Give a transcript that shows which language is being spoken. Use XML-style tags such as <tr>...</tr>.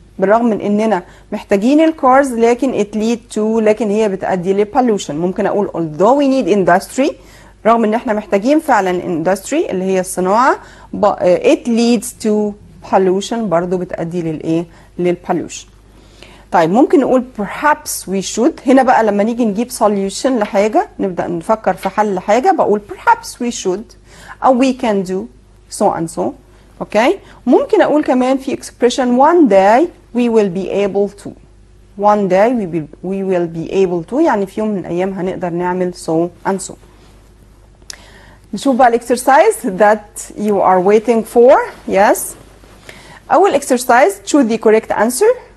<ar>بالرغم من اننا محتاجين الكارز لكن</ar> <en>it lead to</en> <ar>لكن هي بتؤدي ل pollution. ممكن اقول</ar> <en>although we need industry</en> <ar>رغم ان احنا محتاجين فعلا industry اللي هي الصناعه</ar> <en>it leads to pollution</en> <ar>برضو بتؤدي للايه للpollution. طيب ممكن نقول</ar> <en>perhaps we should.</en> <ar>هنا بقى لما نيجي نجيب solution لحاجه نبدا نفكر في حل حاجه بقول</ar> <en>perhaps we should</en> <ar>او</ar> <en>we can do so and so</en> <ar>اوكي. ممكن اقول كمان في expression</ar> <en>one day we will be able to. one day we will be able to</en> <ar>يعني في يوم من الايام هنقدر نعمل</ar> <en>so and so.</en> <ar>نشوف بقى الاكسرسايز</ar> <en>that you are waiting for. yes</en> <ar>أول</ar> <en>exercise choose the correct answer.</en>